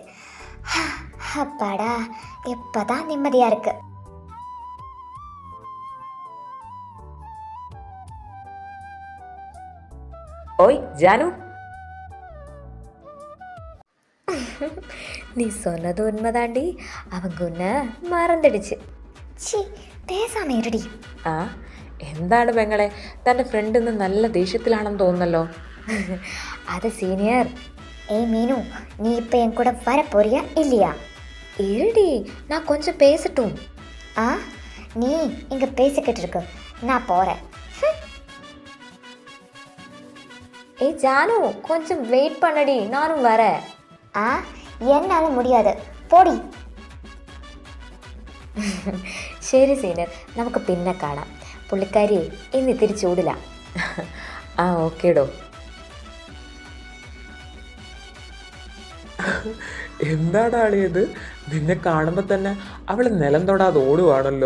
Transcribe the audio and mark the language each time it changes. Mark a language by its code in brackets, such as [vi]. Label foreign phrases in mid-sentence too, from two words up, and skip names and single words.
[ta] அப்பாடா, இப்போ தான் நிம்மதியாக இருக்கு. ஓய் ஜானு, நீ சொன்னது உண்மைதாண்டி. அவங்க உன்னை மறந்துடுச்சு. ഛീ, பேசாம இருடி. [ml] എന്താണ് പെങ്ങളെ, തൻ്റെ ഫ്രണ്ട് ഇന്ന് നല്ല ദേഷ്യത്തിലാണെന്ന് തോന്നുന്നല്ലോ. അത് സീനിയർ. [ta] ஏய் மீனு, நீ இப்பம் என் கூட வர போறியா இல்லையா? இருடி, நான் கொஞ்சம் பேசட்டும். நீ இங்கே பேசிக்கிட்டு இருக்கு, நான் போகிறேன். ஏய் ஜானு, கொஞ்சம் வெயிட் பண்ணடி, நானும் வரேன். என்னால் முடியாது, போடி. [ml] ശരി സീനിയർ, നമുക്ക് പിന്നെ കാണാം. പുള്ളിക്കാരി ഇന്ന് തിരിച്ചൂടില്ല. ഓക്കേടോ. എന്താണ് ആളിയത്? നിന്നെ കാണുമ്പോൾ തന്നെ അവൾ നിലം തൊടാതെ ഓടുവാണല്ലോ.